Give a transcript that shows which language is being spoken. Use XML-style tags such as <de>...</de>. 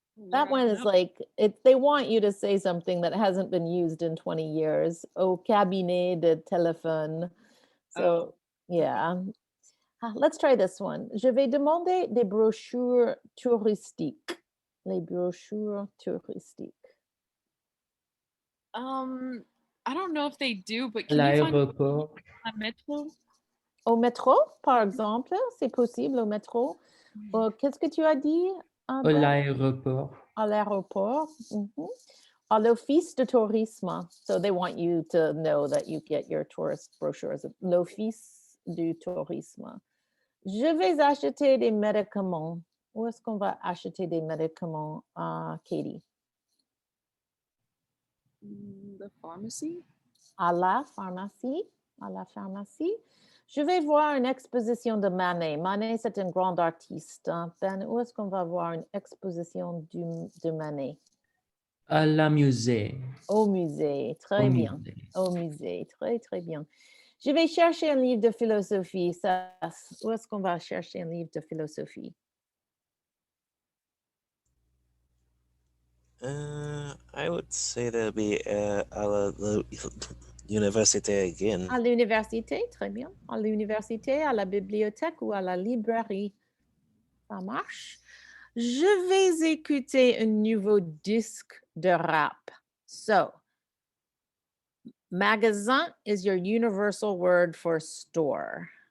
<en>That one is like, they want you to say something that hasn't been used in 20 years.</en> <fr>Au cabinet de téléphone.</fr> <en>So, yeah. Let's try this one.</en> <fr>Je vais demander des brochures touristiques. Les brochures touristiques.</fr> <en>I don't know if they do, but can you find</en> <fr>L'aéroport.</fr> <en>a métro?</en> <fr>Au métro, par exemple, c'est possible au métro. Qu'est-ce que tu as dit? Brad? L'aéroport. À l'aéroport. Mhm. À l'office de tourisme.</fr> <en>So they want you to know that you get your tourist brochures.</en> <fr>L'office du tourisme. Je vais acheter des médicaments. Où est-ce qu'on va acheter des médicaments, Katie?</fr> <en>The pharmacy?</en> <fr>À la pharmacie. À la pharmacie. Je vais voir une exposition de Manet. Manet, c'est un grand artiste. Ben, où est-ce qu'on va voir une exposition de Manet? À la musée. Au musée. Très bien. Musée. Au musée. Très, très bien. Je vais chercher un livre de philosophie. Où est-ce qu'on va chercher un livre de philosophie?</fr> <en>I would say that'd be</en> <fr>à la université</fr> <en>again.</en> <fr>À l'université, très bien. À l'université, à la bibliothèque ou à la librairie. Ça marche. Je vais écouter un nouveau disque de rap.</fr> <en>So, magasin is your universal word for store.</en>